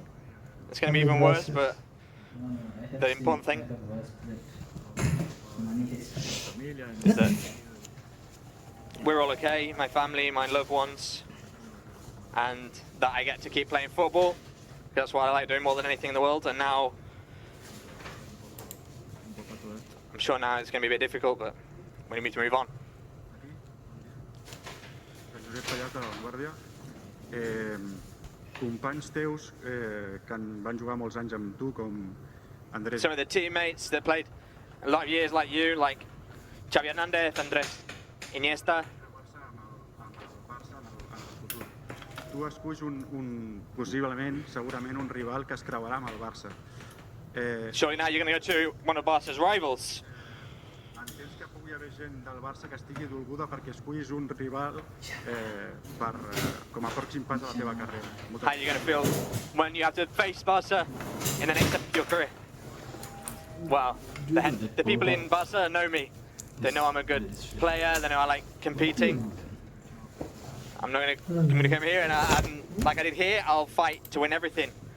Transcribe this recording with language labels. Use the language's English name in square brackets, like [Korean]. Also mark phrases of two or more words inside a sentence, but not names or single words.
[English] It's going to be even worse, but the important thing is that we're all okay, my family, my loved ones, and that I get to keep playing football. That's what I like doing more than anything in the world, and now I'm sure now it's going to be a bit difficult, but we need to move on. [Catalan] Josep Pallach de La Vanguardia. Companys teus que van jugar molts anys amb tu, com Andrés. [English] Some of the teammates that played a lot of years like you, like Xavi Hernández, Andrés Iniesta. [Catalan] Tu esculls possiblement, segurament, un rival que es creuarà amb el Barça. [English] Surely now you're going to go to one of Barca's rivals. [Catalan] Entens que pugui haver gent del Barça que estigui dolguda perquè escullis un rival com a pròxim pas a la teva carrera? [English] How are you going to feel when you have to face Barca in the next step of your career? Well, the people in Barca know me. They know I'm a good player. They know I like competing. I'm going to come here and like I did here, I'll fight to win everything.